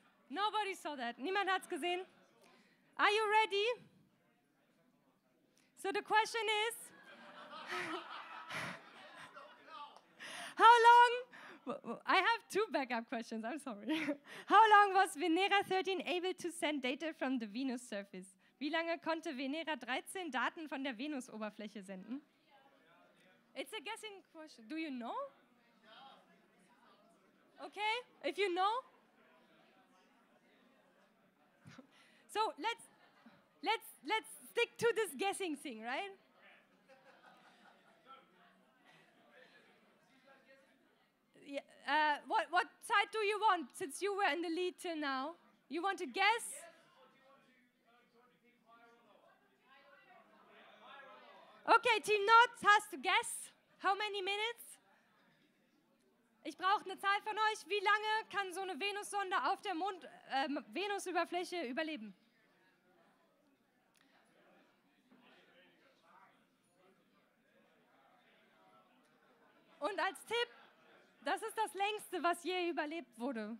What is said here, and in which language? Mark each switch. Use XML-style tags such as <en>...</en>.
<en>Nobody saw that.</en> <de>Niemand hat's gesehen.</de> <en>Are you ready? So the question is, how long, I have two backup questions, I'm sorry. How long was Venera 13 able to send data from the Venus surface?</en> <de>Wie lange konnte Venera 13 Daten von der Venusoberfläche senden?</de> <en>It's a guessing question. Do you know? Okay, if you know. So let's stick to this guessing thing, right? Yeah, what side do you want, since you were in the lead till now? You want to guess? Okay, Team Nord has to guess. How many minutes?</en> <de>Ich brauche eine Zahl von euch. Wie lange kann so eine Venussonde auf der Venusoberfläche überleben? Und als Tipp, das ist das längste, was je überlebt wurde.</de>